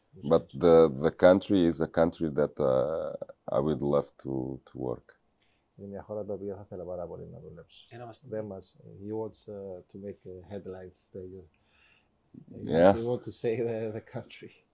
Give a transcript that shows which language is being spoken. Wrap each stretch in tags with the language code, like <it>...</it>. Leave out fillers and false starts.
<en>But the country is a country that I would love to work.</en> <el>Είναι μια χώρα τα οποία θα ήθελα πάρα πολύ να δουλέψω. Δεν μας.</el> <en>He wants to make headlines. You want to say the country.</en>